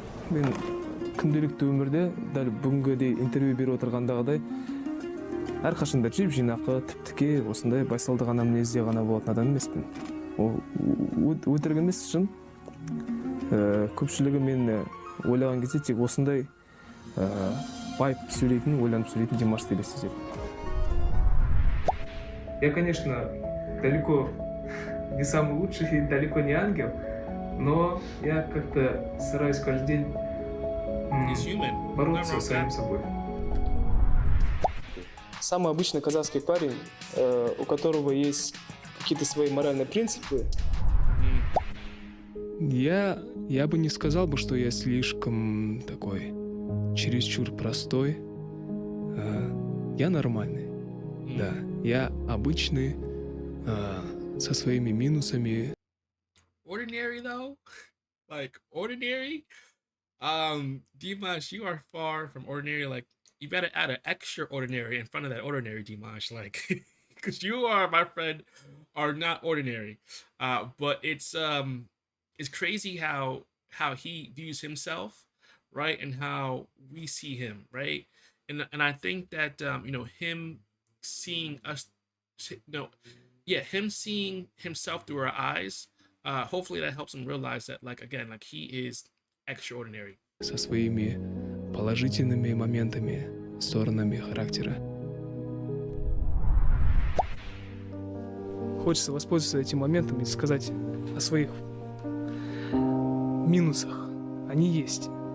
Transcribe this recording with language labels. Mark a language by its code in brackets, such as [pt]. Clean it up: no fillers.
[kk] Мен күнделікті өмірде дәл бүгінгідей интервью беріп отырғандағыдай әрқашанда жеп жинақы, тіп-тіке, осындай байсалды ғана мінезде ғана болатын адам емеспін. Ол өтірік емес шын. Көпшілігі мен ойлаған кезде тек осындай байып сөйлейтін, ойланып сөйлейтін Димашты елестетеді. [ru] Я, конечно, далеко не самый лучший и далеко не ангел, но я как-то стараюсь каждый день бороться с самим собой. Самый обычный казахский парень, у которого есть какие-то свои моральные принципы. Я бы не сказал бы, что я слишком такой чересчур простой. Я нормальный. Да, я обычный, со своими минусами. [en] Ordinary though? Like ordinary? Dimash, you are far from ordinary. Like you better add an extraordinary in front of that ordinary, Dimash. Like because you are, my friend, are not ordinary. But it's crazy how he views himself, right? And how we see him, right? And I think that him seeing us, him seeing himself through our eyes, hopefully that helps him realize that, like, again, like he is extraordinary. [ru] Со своими положительными моментами, сторонами характера. Хочется воспользоваться этим моментом и сказать о своих минусах. Они есть.